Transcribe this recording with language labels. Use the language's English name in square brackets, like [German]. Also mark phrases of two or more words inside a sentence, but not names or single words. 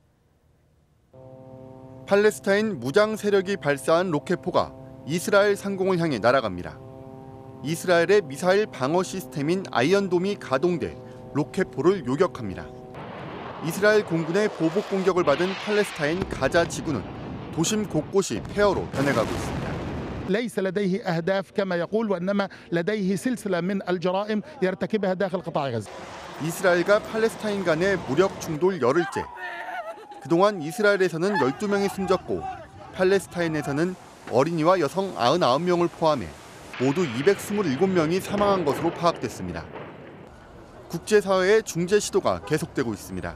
[Korean] 팔레스타인 무장 세력이 발사한 로켓포가 이스라엘 상공을 향해 날아갑니다. 이스라엘의 미사일 방어 시스템인 아이언돔이 가동돼 로켓포를 요격합니다. 이스라엘 공군의 보복 공격을 받은 팔레스타인 가자 지구는 도심 곳곳이 폐허로 변해가고 있습니다. [Arabic] ليس لديه أهداف كما يقول وإنما لديه سلسلة من الجرائم يرتكبها داخل قطاع غزة. [Korean] 이스라엘과 팔레스타인 간의 무력 충돌 열흘째. 그동안 이스라엘에서는 12명이 숨졌고 팔레스타인에서는 어린이와 여성 99명을 포함해 모두 227명이 사망한 것으로 파악됐습니다. 국제사회의 중재 시도가 계속되고 있습니다.